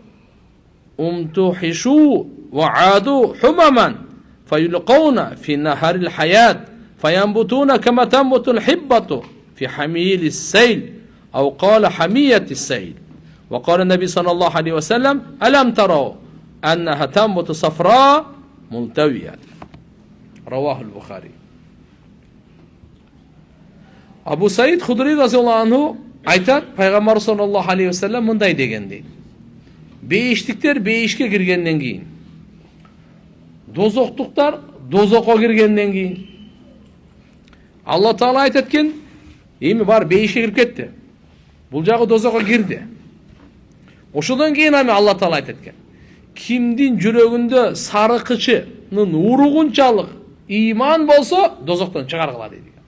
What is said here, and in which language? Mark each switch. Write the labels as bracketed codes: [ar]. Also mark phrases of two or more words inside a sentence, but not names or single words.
[ar] امتحشوا وعادوا حمما فيلقون في نهر الحياة فينبتون كما تنبت الحبة في حميل السيل أو قال حمية السيل. وقال النبي صلى الله عليه وسلم: ألم تروا أنها تنبت صفراء ملتوية. رواه البخاري. [ky] Абу Саид Худри [ar] رضي الله عنه [ky] айтат, пайгамбар [ar] صلى الله عليه وسلم [ky] мындай деген дейт: бейиштиктер бейишке киргенден кийин, дозоктуктар дозокко киргенден кийин Алла Таала айтат экен, эми бар бейишке кирип кетти. Бул жагы дозокко кирди. Ошодон кийин ами Алла Таала айтат экен, кимдин жүрөгүндө сарыкычынын уругунчалык иман болсо, дозоктон чыгаргыла дейт.